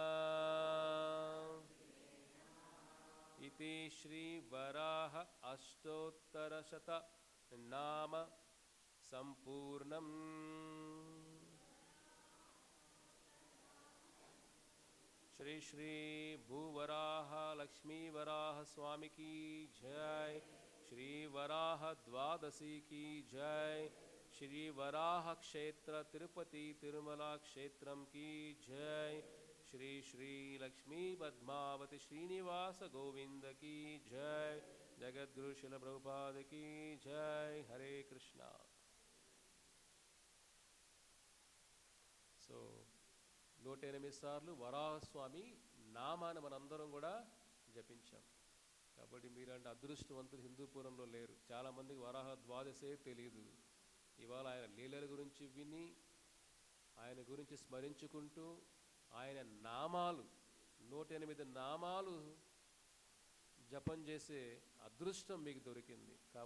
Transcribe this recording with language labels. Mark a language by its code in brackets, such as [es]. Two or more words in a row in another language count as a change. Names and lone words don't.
[sa] इति श्रीवराह अष्टोत्तरशत नाम संपूर्णम्। [hi] श्री श्री भूवराह लक्ष्मी वराह स्वामी की जय। श्री वराह द्वादशी की जय। श्री वराह क्षेत्र तिरुपति तिरुमला क्षेत्रम की जय। श्री श्री लक्ष्मी पद्मावती श्रीनिवास गोविंद की जय। जगद्गुरु शिल प्रभुपाद की जय। हरे कृष्णा। [te] సో 108 సార్లు వరాహస్వామి నామాన్ని మనందరం కూడా జపించాం. కాబట్టి మీరంటే అదృష్టవంతులు హిందూపురంలో లేరు. చాలామందికి వరాహ ద్వాదశే తెలియదు. ఇవాళ ఆయన లీలల గురించి విని ఆయన గురించి స్మరించుకుంటూ ఆయన నామాలు 108 నామాలు జపం చేసే అదృష్టం మీకు దొరికింది.